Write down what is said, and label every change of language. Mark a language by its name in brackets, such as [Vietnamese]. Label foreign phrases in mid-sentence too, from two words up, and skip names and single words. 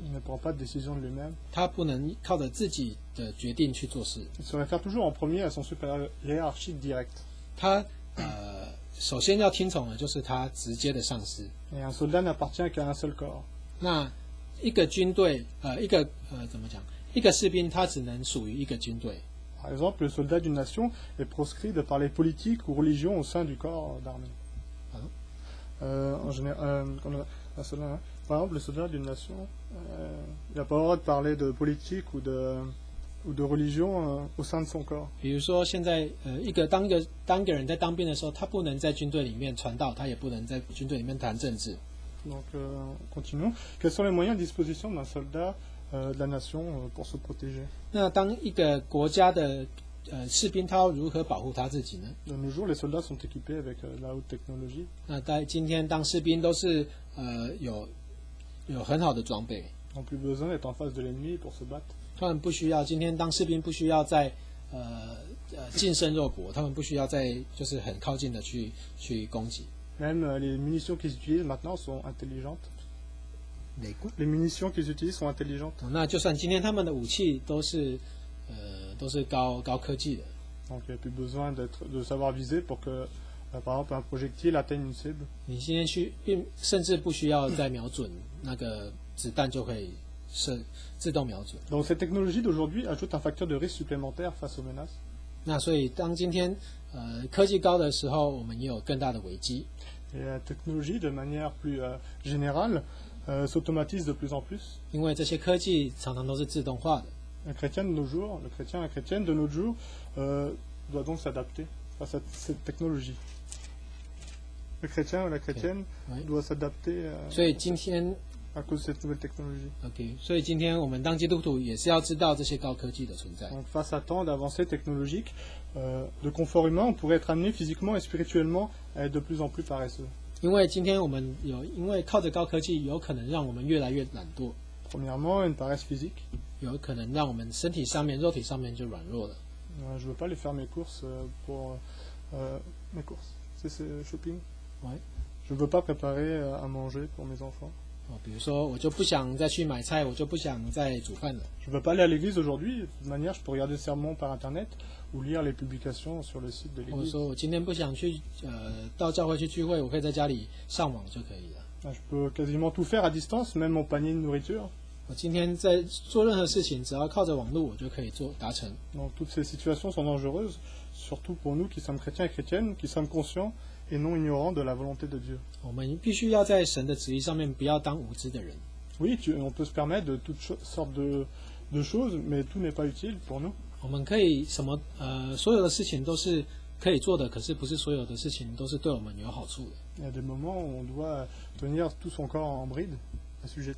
[French] Il ne prend pas de décision de lui-même. [Chinese] 他不能靠着自己的决定去做事。 [French] Il se réfère toujours en premier à son supérieur hiérarchique direct. [Chinese] 他首先要听从的就是他直接的上司。 [French] Et un soldat n'appartient qu'à un seul corps. [Chinese] 那一个军队，怎么讲？一个士兵他只能属于一个军队。 [French] Par exemple, le soldat d'une nation est proscrit de parler politique ou religion au sein du corps d'armée. En général, par exemple, le soldat d'une nation, il n'a pas le droit de parler de politique ou de religion au sein de son corps. [Chinese] 比如说，现在当一个人在当兵的时候，他不能在军队里面传道，他也不能在军队里面谈政治。 [French] Donc, continuons. Quels sont les moyens à disposition d'un soldat de la nation pour se protéger? [Chinese] 那当一个国家的士兵，他要如何保护他自己呢？ [French] De nos jours, les soldats sont équipés avec la haute technologie. [Chinese] 那在今天当士兵都是有很好的装备， [French] Ils n'ont plus besoin d'être en face de l'ennemi pour se battre. [Chinese] 他们不需要今天当士兵不需要在近身肉搏，他们不需要在就是很靠近的去攻击。 [French] Même les munitions qu'ils utilisent maintenant sont intelligentes. Les munitions qu'ils utilisent sont intelligentes. [Chinese] 那就算今天他们的武器都是高科技的， [French] Donc il n'y a plus besoin de savoir viser pour que, par exemple, un projectile atteigne une cible. [Chinese] 你今天甚至不需要再瞄准那个子弹就可以自动瞄准。 [French] Donc cette technologie d'aujourd'hui ajoute un facteur de risque supplémentaire face aux menaces. [Chinese] 那所以当今天科技高的时候，我们也有更大的危机。 [French] Et la technologie, de manière plus générale, s'automatise de plus en plus. [Chinese] 因为这些科技常常都是自动化的。 [French] Un chrétien de nos jours, le chrétien, la chrétienne de nos jours, doit donc s'adapter face à cette technologie. Le chrétien ou la chrétienne Oui. doit s'adapter [Chinese] 所以今天 [French] à cause de cette nouvelle technologie. [Chinese] OK， 所以今天我们当基督徒也是要知道这些高科技的存在。 [French] Donc face à tant d'avancées technologiques, de confort humain, on pourrait être amené physiquement et spirituellement à être de plus en plus paresseux. [Chinese] 因为今天我们因为靠着高科技，有可能让我们越来越懒惰， [French] Premièrement, une paresse physique. [Chinese] 有可能让我们身体上面、肉体上面就软弱了。 [French] Je ne veux pas aller faire mes courses pour mes courses. C'est shopping. Ouais. Je ne veux pas préparer à manger pour mes enfants. [Chinese] 比如说，我就不想再去买菜，我就不想再煮饭了。 [French] Je ne veux pas aller à l'église aujourd'hui. De toute manière, je peux regarder le sermon par internet ou lire les publications sur le site de [Chinese] 或者 [French] l'église. [Chinese] 说我今天不想去到教会去聚会，我可以在家里上网就可以了。 [French] Je peux quasiment tout faire à distance, même mon panier de nourriture. [Chinese] 我今天在做任何事情，只要靠着网络，我就可以达成。 [French] Donc toutes ces situations sont dangereuses, surtout pour nous qui sommes chrétiens et chrétiennes, qui sommes conscients et non ignorants de la volonté de Dieu. [Chinese] 我们必须要在神的旨意上面，不要当无知的人。 [French] Oui, on peut se permettre de toutes sortes de choses, mais tout n'est pas utile pour nous. [Chinese] 我们可以所有的事情都是可以做的，可是不是所有的事情都是对我们有好处的。 [French] Il y a des moments où on doit tenir tout son corps en bride, assujetti.